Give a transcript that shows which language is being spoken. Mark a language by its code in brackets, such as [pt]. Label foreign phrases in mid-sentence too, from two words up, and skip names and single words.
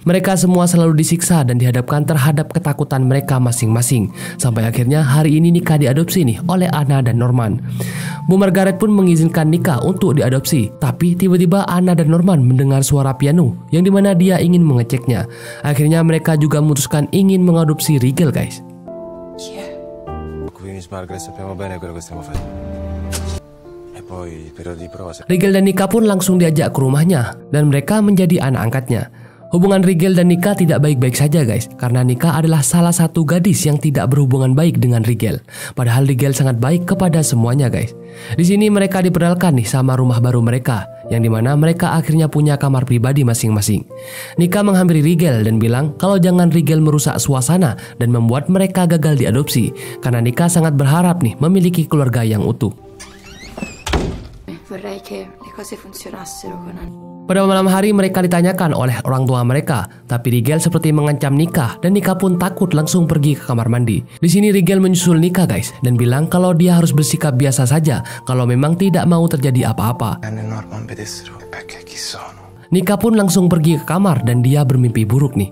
[id] Mereka semua selalu disiksa dan dihadapkan terhadap ketakutan mereka masing-masing. Sampai akhirnya hari ini Nika diadopsi nih oleh Anna dan Norman. Bu Margaret pun mengizinkan Nika untuk diadopsi. Tapi tiba-tiba Anna dan Norman mendengar suara piano yang dimana dia ingin mengeceknya. Akhirnya mereka juga memutuskan ingin mengadopsi Rigel guys. [it] Margaret, sappiamo bene quello che stiamo facendo. [id] Rigel dan Nika pun langsung diajak ke rumahnya dan mereka menjadi anak angkatnya. Hubungan Rigel dan Nika tidak baik-baik saja guys, karena Nika adalah salah satu gadis yang tidak berhubungan baik dengan Rigel. Padahal Rigel sangat baik kepada semuanya guys. Di sini mereka diperkenalkan nih sama rumah baru mereka, yang dimana mereka akhirnya punya kamar pribadi masing-masing. Nika menghampiri Rigel dan bilang kalau jangan Rigel merusak suasana dan membuat mereka gagal diadopsi, karena Nika sangat berharap nih memiliki keluarga yang utuh. [it] Vorrei che le cose funzionassero con Anna. [id] Pada malam hari mereka ditanyakan oleh orang tua mereka, tapi Rigel seperti mengancam Nika dan Nika pun takut langsung pergi ke kamar mandi. Di sini Rigel menyusul Nika guys dan bilang kalau dia harus bersikap biasa saja kalau memang tidak mau terjadi apa-apa. Nika pun langsung pergi ke kamar dan dia bermimpi buruk nih.